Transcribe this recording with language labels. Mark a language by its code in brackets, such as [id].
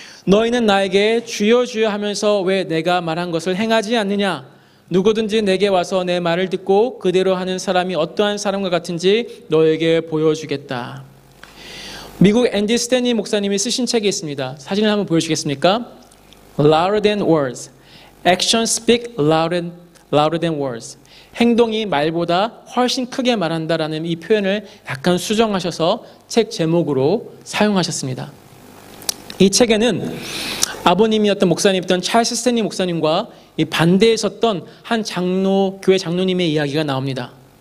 [ko] 너희는 나에게 주여 주여 하면서 왜 내가 말한 것을 행하지 않느냐? 누구든지 내게 와서 내 말을 듣고 그대로 하는 사람이 어떠한 사람과 같은지 너에게 보여주겠다. 미국 앤디 스탠리 목사님이 쓰신 책이 있습니다. 사진을 한번 보여주겠습니까? [en] Louder than words. Actions speak louder than words. [ko] 행동이 말보다 훨씬 크게 말한다라는 이 표현을 약간 수정하셔서 책 제목으로 사용하셨습니다. 이 책에는 아버님이었던 목사님이었던 찰스 스탠리 목사님과 이 반대에 섰던 한 교회 장로님의 이야기가 나옵니다.